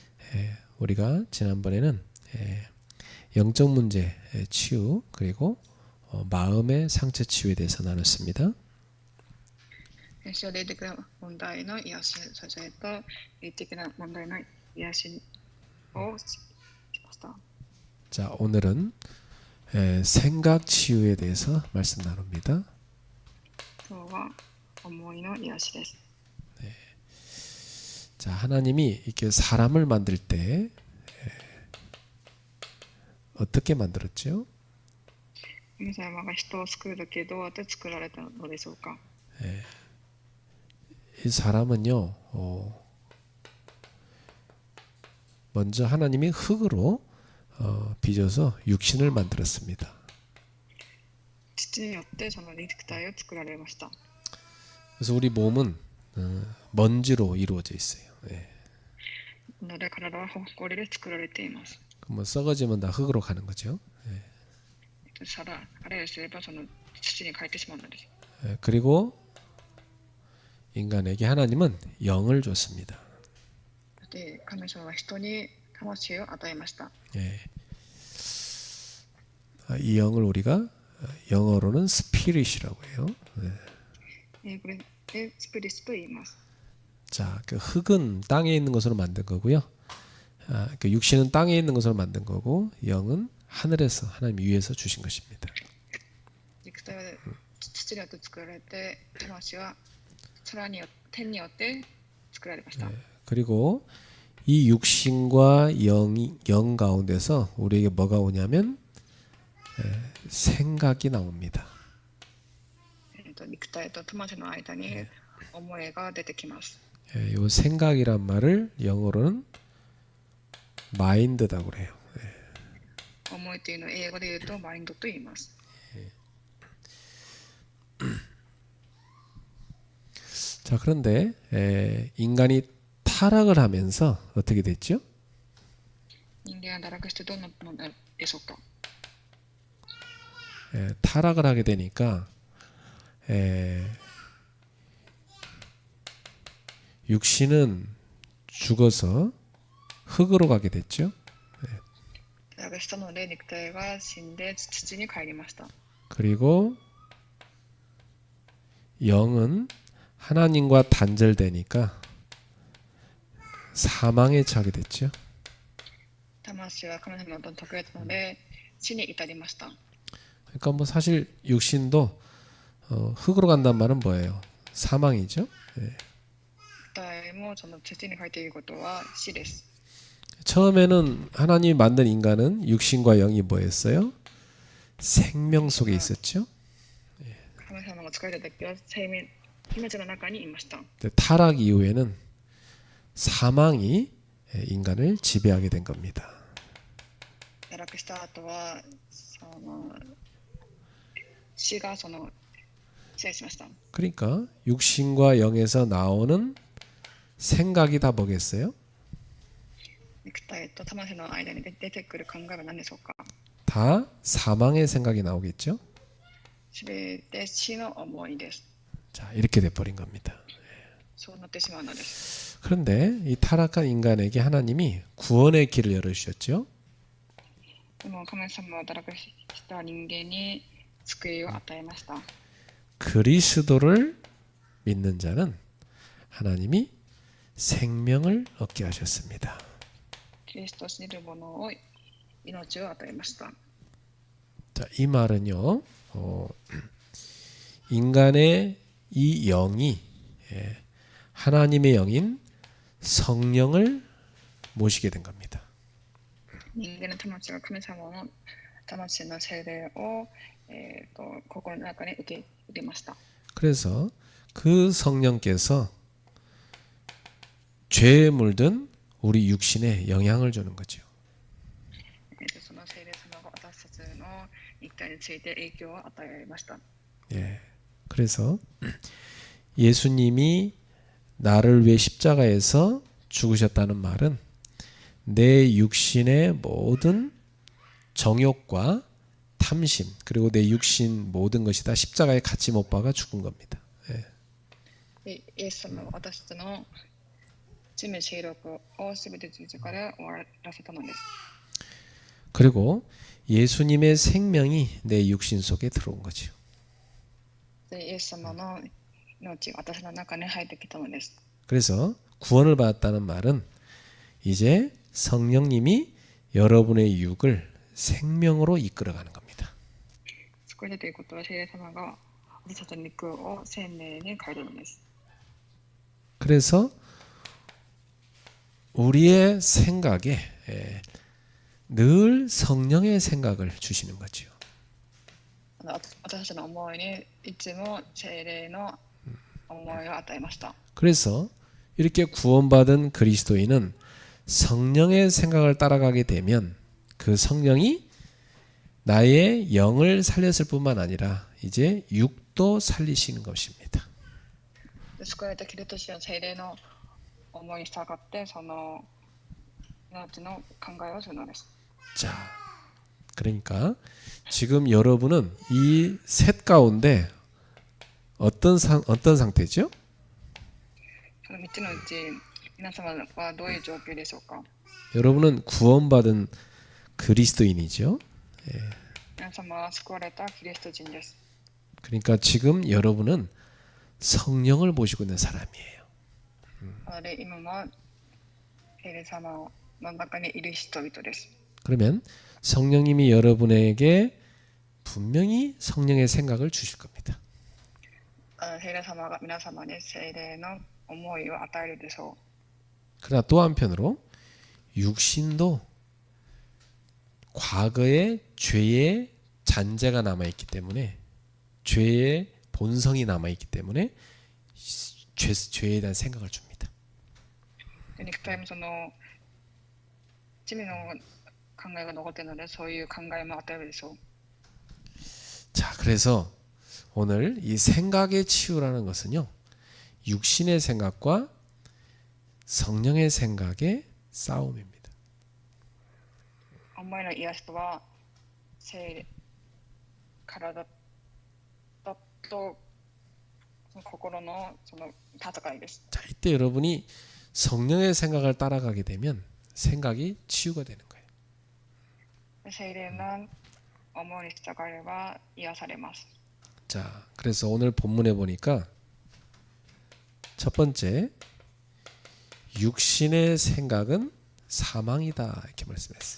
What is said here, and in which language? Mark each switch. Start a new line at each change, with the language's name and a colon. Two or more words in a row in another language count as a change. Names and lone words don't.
Korean: 우리가 지난번에는 영적 문제 치유 그리고 마음의 상처 치유에 대해서 나눴습니다.
Japanese: 先週は霊的な問題の癒し、それと霊的な問題の癒しをしました。
Korean: 자, 오늘은 생각 치유에 대해서 말씀 나눕니다.
Japanese: 今日は思いの癒しです。
Korean: 자, 하나님이 이렇게 사람을 만들 때 어떻게 만들었죠?
Japanese: 神様が人を作るときどうやって作られたのでしょうか。
Korean: 이 사람은요, 먼저 하나님이 흙으로 빚어서 육신을 만들었습니다.
Japanese: 土によってその肉体を作られました。
Korean: 그래서 우리 몸은 먼지로 이루어져 있어요.
Japanese: なので体は埃で作られています。
Korean: 그럼 썩어지면 다 흙으로 가는 거죠.
Japanese: あれをすればその土に変えてしまうのです。
Korean: 그리고 인간에게 하나님은 영을 줬습니다.
Japanese: そして神様は人に魂を与えました。
Korean: 이 영을 우리가 영어로는 스피릿이라고 해요.
Japanese: 英語でスピリッツと言います。
Korean: 자, 그 흙은 땅에 있는 것으로 만든 거고요. 그 육신은 땅에 있는 것으로 만든 거고 영은 하늘에서 하나님 위에서 주신 것입니다.
Japanese: 肉体は土によって作られて、魂は天によって作られました。
Korean: 그리고 이 육신과 영 가운데서 우리에게 뭐가 오냐면 생각이 나옵니다.
Japanese: 肉体と魂の間に思いが出てきます。
Korean: 이 생각이란 말을 영어로는 마인드라고 그래요.
Japanese: 思いというのを英語で言うとマインドと言います。
Korean: 자, 그런데 인간이 타락을 하면서 어떻게 됐죠?
Japanese: 人間が堕落してどんなものでしょうか。
Korean: 타락을 하게 되니까 육신은 죽어서 흙으로 가게 됐죠.
Japanese: 堕落したので肉体は死んで土に帰りました。
Korean: 그리고 영은 하나님과 단절되니까 사망에 처하게 됐죠.
Japanese: 魂は神様と特別なので死に至りました。
Korean: 그러니까 뭐 사실 육신도 흙으로 간다는 말은 뭐예요? 사망이죠.
Japanese: 肉体もその土に帰っていることは死です。
Korean: 처음에는 하나님이 만든 인간은 육신과 영이 뭐였어요? 생명 속에 있었죠.
Japanese: 神様が作られた時は生命命の中にいました。
Korean: 타락 이후에는 사망이 인간을 지배하게 된 겁니다.
Japanese: 堕落した後はその死が支配しました。
Korean: 그러니까 육신과 영에서 나오는 생각이 다 뭐겠어요?
Japanese: 肉体と魂の間に出てくる考えは何でしょうか。
Korean: 다 사망의 생각이 나오겠죠.
Japanese: すべて死の思いです。
Korean: 자, 이렇게 돼버린 겁니다.
Japanese: そうなってしまうのです。
Korean: 그런데 이 타락한 인간에게 하나님이 구원의 길을 열어주셨죠.
Japanese: でも神様は堕落した人間に救いを与えました。
Korean: 그리스도를 믿는 자는 하나님이 생명을 얻게 하셨습니다.
Japanese: キリストを信じる者を命を与えました。
Korean: 자, 이 말은요, 인간의 이 영이 하나님의 영인 성령을 모시게 된 겁니다.
Japanese: 人間の魂が神様の魂の聖霊を、心の中に受け入れました。
Korean: 그래서 그 성령께서 죄에 물든 우리 육신에 영향을 주는 거죠.
Japanese: その聖霊様が私たちの肉体について影響を与えられました。
Korean: 그래서 예수님이 나를 위해 십자가에서 죽으셨다는 말은 내 육신의 모든 정욕과 탐심 그리고 내 육신 모든 것이 다 십자가에 같이 못 박아 죽은 겁니다.
Japanese: イエス様は私たちの罪勢力をすべて十字架で終わらせたのです。
Korean: 그리고 예수님의 생명이 내 육신 속에 들어온 거죠.
Japanese: でイエス様の命が私の中に入ってきたのです。
Korean: 그래서 구원을 받았다는 말은 이제 성령님이 여러분의 육을 생명으로 이끌어가는 겁니다.
Japanese: 救い出ということは聖霊様が私たちの肉を生命に変えるのです。
Korean: 그래서 우리의 생각에 늘 성령의 생각을 주시는 거죠.
Japanese: 私たちの思いにいつも聖霊の思いを与えました。
Korean: 그래서 이렇게 구원받은 그리스도인은 성령의 생각을 따라가게 되면 그 성령이 나의 영을 살렸을 뿐만 아니라 이제 육도 살리시는 것입니다.
Japanese: 救われたキリスト者の聖霊の思いに従ってその命の考えをするのです。
Korean: 자, 그러니까 지금 여러분은 이 셋 가운데 어떤 상태죠?
Japanese: その3つのうち皆様はどういう状況でしょうか。
Korean: 여러분은 구원받은 그리스도인이죠.
Japanese: 皆様は救われたキリスト人です。
Korean: 그러니까 지금 여러분은 성령을 모시고 있는 사람이에요.
Japanese: なので今も聖霊様の中にいる人々です。
Korean: 그러면 성령님이 여러분에게 분명히 성령의 생각을 주실 겁니다.
Japanese: 聖霊様が皆様に聖霊の思いを与えるでしょう。
Korean: 그러나 또 한편으로 육신도 과거의 죄의 잔재가 남아있기 때문에 죄의 본성이 남아있기 때문에 죄에 대한 생각을 줍니다.
Japanese: で肉体もその罪の考えが残っているのでそういう考えも与えるでしょう。
Korean: 자, 그래서 오늘 이 생각의 치유라는 것은요, 육신의 생각과 성령의 생각의 싸움입니다.
Japanese: 思いの癒しとは体とその心のその戦いです。
Korean: 자, 이때 여러분이 성령의 생각을 따라가게 되면 생각이 치유가 되는 거예요.
Japanese: 聖霊の思いに従えば癒されます。
Korean: 자, 그래서 오늘 본문에 보니까 첫 번째, 육신의 생각은 사망이다 이렇게 말씀했어요.